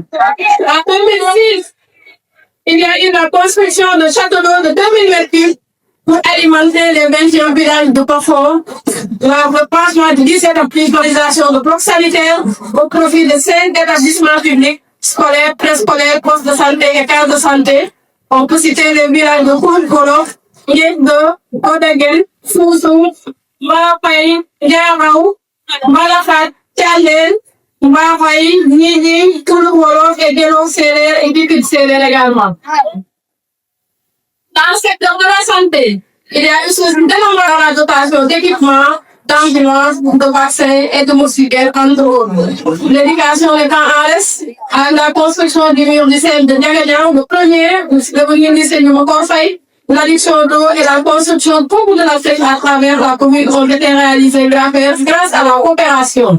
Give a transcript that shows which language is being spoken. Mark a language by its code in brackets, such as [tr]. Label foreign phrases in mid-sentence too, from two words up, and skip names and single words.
[fr] En 2006, il y a eu la construction de château d'eau de 2000 m3 pour alimenter les 21 villages de Pafon, le passement de 17 applications de blocs sanitaires au profit de 5 établissements publics, scolaires, préscolaires, postes de santé et cases de santé. On peut citer les villages de Koulkolof, Yeddo, Bodegen, Souzou, Mapay, Diarao, Malafat, Tianen, Mapay, Nining, Koulkolof et Gelon Serer et Bipit Serer également. Dans le secteur de la santé, il y a eu une dénombrable la dotation d'équipements, d'ambulances, de vaccins et de moustiquaires, entre autres. L'éducation étant en reste à la construction du mur du CEM de Diaganiao, le premier, le lycée du Mokonfay, l'adduction d'eau et la construction de beaucoup de la flèche à travers la commune ont été réalisées grâce à la coopération.